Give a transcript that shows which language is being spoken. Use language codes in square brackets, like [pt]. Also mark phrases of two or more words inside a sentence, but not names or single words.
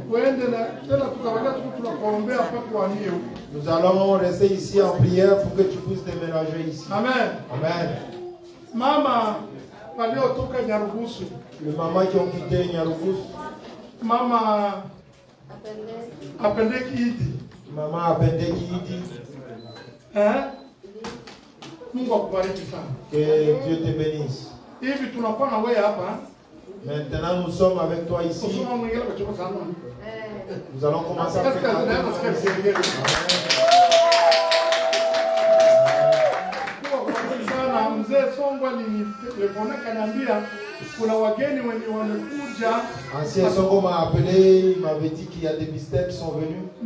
[fr] Nous allons rester ici en prière pour que tu puisses déménager ici. Amen. Amen. Maman, les mamans qui ont quitté Nyarugous. Maman Apendeki Idi. Maman Apendeki Idi. Hein? [sw] Mungu akubariki sana. [fr] Que Dieu te bénisse. [sw] Hivi tunakuwa na wewe hapa. [fr] Maintenant nous sommes avec toi ici. Nous allons commencer à faire. Ancien Songo m'a appelé, il m'avait dit qu'il y a des visiteurs qui sont venus.